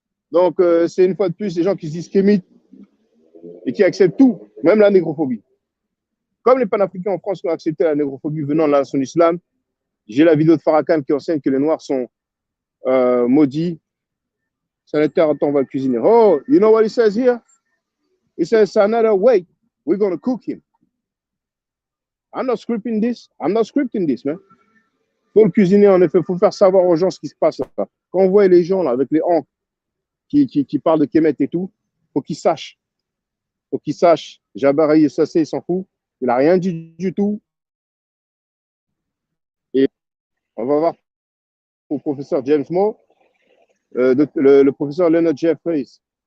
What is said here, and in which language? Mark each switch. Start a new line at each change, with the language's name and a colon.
French: Donc, c'est une fois de plus les gens qui se disent kémites et qui acceptent tout, même la négrophobie. Comme les panafricains en France qui ont accepté la négrophobie venant de son islam, j'ai la vidéo de Farrakhan qui enseigne que les Noirs sont maudits. Sanitaire, attends, on va le cuisiner.
English: Oh, you know what he says here? He says, another way, we're going to cook him. I'm not scripting this, man.
French: Faut le cuisiner, en effet, faut faire savoir aux gens ce qui se passe là. Quand on voit les gens là, avec les hanques qui parlent de Kemetic et tout, faut qu'ils sachent. Faut qu'ils sachent. Jabari et Sassé, il s'en fout. Il n'a rien dit du tout. Et on va voir au professeur James Moore, le professeur Leonard Jeffries.